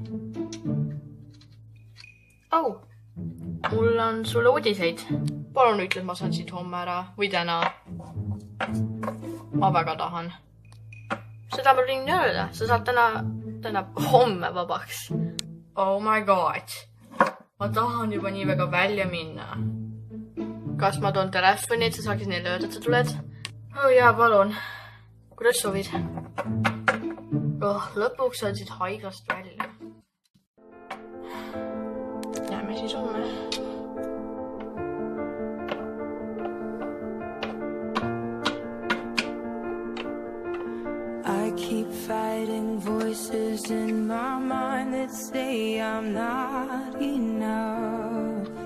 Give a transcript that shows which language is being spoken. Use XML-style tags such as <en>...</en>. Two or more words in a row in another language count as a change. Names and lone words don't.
<et>Au! Mul on sulle uudiseid. Palun ütle, et ma saan siit homme ära või täna. Ma väga tahan. Seda ma võin öelda. Sa saad täna homme vabaks.</et> <en>Oh my god.</en> <et>Ma tahan juba nii väga välja minna. Kas ma toon telefoni, et sa saaksid neile öelda, et sa tuled? Oh jaa, palun. Kuidas soovid? Lõpuks saad siit haiglast välja. Näeme siis homme.</et> <en>I keep fighting voices in my mind that say I'm not enough.</en>